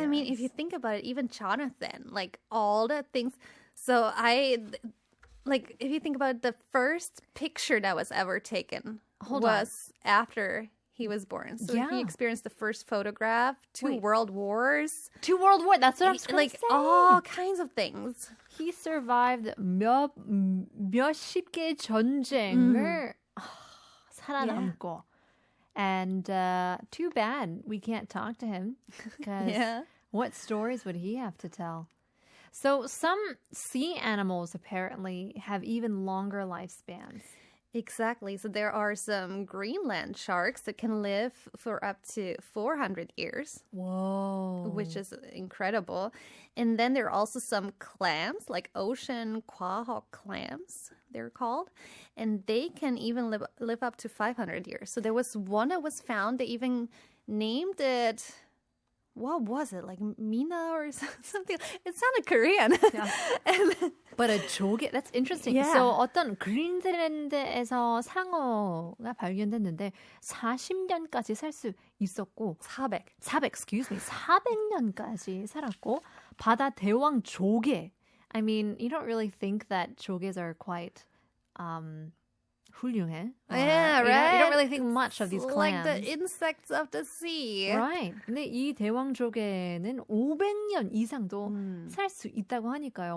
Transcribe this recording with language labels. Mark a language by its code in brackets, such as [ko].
[en] I mean, if you think about it, even Jonathan, like all the things. So if you think about it, the first picture that was ever taken was after he was born. So he experienced the first photograph, two world wars. 2 World Wars, that's what I was going to say. All kinds of things. He survived [ko] 몇십 개의 전쟁을 살아남고. [en] And too bad we can't talk to him because what stories would he have to tell? So some sea animals apparently have even longer lifespans. Exactly. So there are some Greenland sharks that can live for up to 400 years. Whoa. Which is incredible. And then there are also some clams, like ocean quahog clams, they're called. And they can even live up to 500 years. So there was one that was found, they even named it, what was it? Like Mina or something? It sounded Korean. But a 조개, that's interesting. Yeah. [ko] So 어떤 그린랜드에서 상어가 발견됐는데 40년까지 살 수 있었고 400년까지 살았고 바다 대왕 조개. [en] I mean, you don't really think that 조개s are quite [ko] 훌륭해. [en] Yeah, right. You don't really think much of these clams. Like the insects of the sea. Right. [ko] 근데 이 대왕 조개는 500년 이상도 살 수 있다고 하니까요.